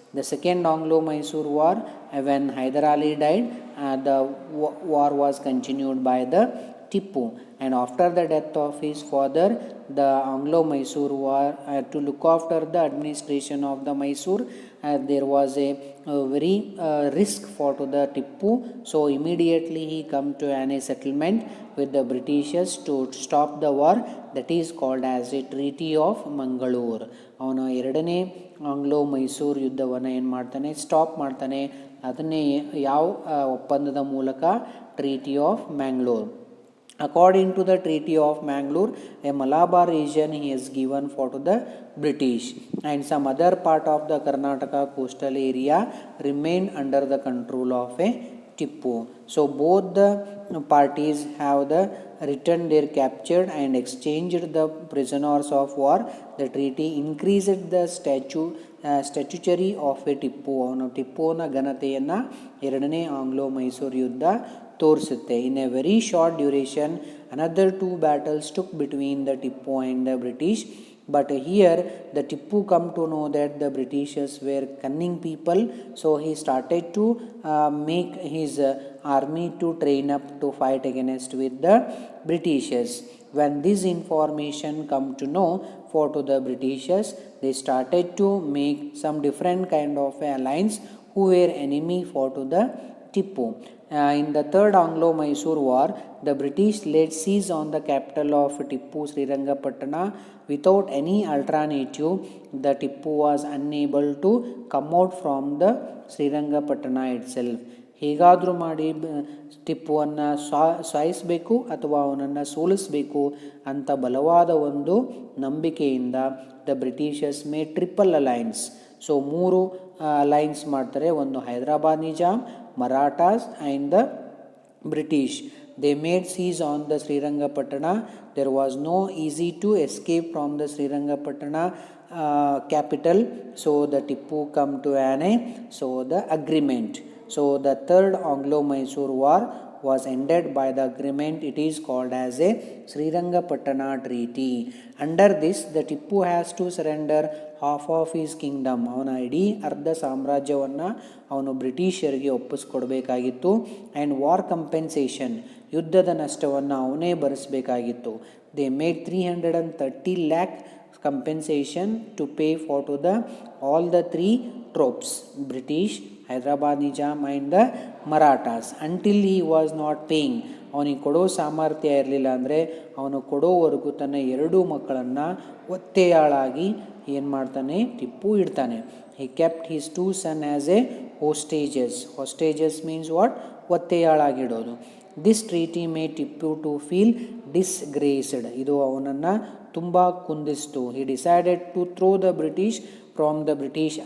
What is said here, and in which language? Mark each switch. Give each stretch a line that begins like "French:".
English: The second Anglo-Mysore war, when Hyder Ali died, the war was continued by the Tippu, and after the death of his father, the Anglo-Mysore war, to look after the administration of the Mysore, there was a very risk for to the Tippu, so immediately he come to a settlement with the Britishers to stop the war. That is called as a Treaty of Mangalore.
Kannada: ಅವನು ಎರಡನೇ Anglo Mysuru ಯುದ್ಧವನ್ನು ಏನು ಮಾಡ್ತಾನೆ, stop ಮಾಡ್ತಾನೆ. ಅದನ್ನೇ ಯಾವ ಒಪ್ಪಂದದ ಮೂಲಕ? Treaty of Mangalore.
English: According to the Treaty of Mangalore, a Malabar region he has given for to the British, and some other part of the Karnataka coastal area remained under the control of a Tippu. So both the parties have the returned their captured and exchanged the prisoners of war. The treaty increased the statutory of a Tippu.
Kannada: ಅವನು ಟಿಪ್ಪುವಿನ ಘನತೆಯನ್ನು ಎರಡನೇ Anglo Mysuru ಯುದ್ಧ ತೋರಿಸುತ್ತೆ.
English: In a very short duration, another two battles took between the Tippu and the British. But here the Tippu come to know that the Britishers were cunning people, so he started to make his army to train up to fight against with the Britishers. When this information come to know for to the Britishers, they started to make some different kind of alliance who were enemy for to the Tippu. In the third Anglo-Mysore war, the British laid siege on the capital of Tippu, Srirangapatna. Without any alternative, the Tippu was unable to come out from the Srirangapatna itself.
Kannada: ಹೇಗಾದರೂ ಮಾಡಿ ಟಿಪ್ಪುವನ್ನು ಸಾಯಿಸಬೇಕು ಅಥವಾ ಅವನನ್ನು ಸೋಲಿಸಬೇಕು ಅಂತ ಬಲವಾದ ಒಂದು ನಂಬಿಕೆಯಿಂದ
English: The Britishers may triple alliance.
Kannada: So ಮೂರು Allianz ಮಾಡ್ತಾರೆ.
English: ಒಂದು Hyderabad Nizam, Marathas and the British. They made siege on the Srirangapatna. There was no easy to escape from the Srirangapatna capital. So the Tippu come to so the agreement. So the third Anglo-Mysore war was ended by the agreement. It is called as a Srirangapatna Treaty. Under this, the Tippu has to surrender half of his kingdom.
Kannada: ಅವನ ಇಡೀ ಅರ್ಧ ಸಾಮ್ರಾಜ್ಯವನ್ನು ಅವನು ಬ್ರಿಟಿಷರಿಗೆ ಒಪ್ಪಿಸ್ಕೊಡ್ಬೇಕಾಗಿತ್ತು.
English: and war compensation,
Kannada: ಯುದ್ಧದ ನಷ್ಟವನ್ನು ಅವನೇ ಭರಿಸಬೇಕಾಗಿತ್ತು.
English: They made 330 lakh compensation to pay for to the all the three tropes, British, Hyderabad Nizam and the Marathas. Until he was not paying,
Kannada: ಅವನಿಗೆ ಕೊಡೋ ಸಾಮರ್ಥ್ಯ ಇರಲಿಲ್ಲ ಅಂದರೆ ಅವನು ಕೊಡೋವರೆಗೂ ತನ್ನ ಎರಡೂ ಮಕ್ಕಳನ್ನು ಒತ್ತೆಯಾಳಾಗಿ ಏನು ಮಾಡ್ತಾನೆ, Tipu ಇಡ್ತಾನೆ.
English: he kept his two sons as a hostages. Hostages means what?
Kannada: ಒತ್ತೆಯಾಳಾಗಿಡೋದು.
English: This treaty made Tippu to feel disgraced.
Kannada: ಇದು ಅವನನ್ನು ತುಂಬ ಕುಂದಿಸ್ತು.
English: he decided to throw the British from the British.